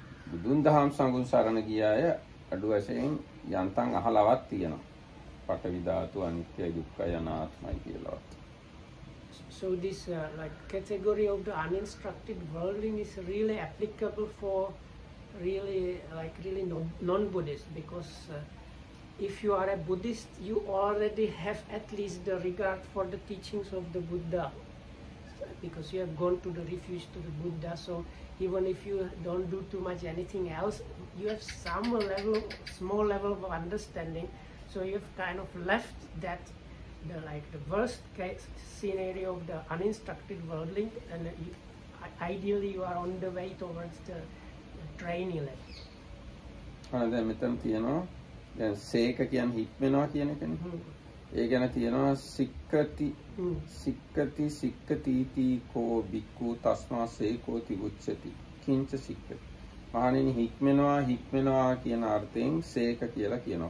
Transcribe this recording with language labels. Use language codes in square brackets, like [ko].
[si] බුදුන් දහම් සංඝුන් සරණ ගිය අය අඩු වශයෙන් යන්තම් අහලවත් තියෙනවා. පඨවි ධාතු අනිත්‍යයි දුක්ඛයි අනාත්මයි කියලා. [en] So this like category of the uninstructed worldling is really applicable for really non-Buddhists, because if you are a Buddhist, you already have at least the regard for the teachings of the Buddha, because you have gone to the refuge to the Buddha. So even if you don't do too much anything else, you have some level, small level of understanding. So you have kind of left that the worst case scenario of the uninstructed worldling, and ideally you are on the way towards the trainee level. [si] දැන් මෙතන තියෙනවා දැන් සේක කියන්නේ හික්මනවා කියන එකනේ. ඒ ගැන තියෙනවා [pi] සික්කති සික්කති කෝ බික්කු තස්මා සේකෝති උච්චති කිංච සික්කති. [si] මහණෙනි හික්මනවා කියන අර්ථයෙන් සේක කියලා කියනවා.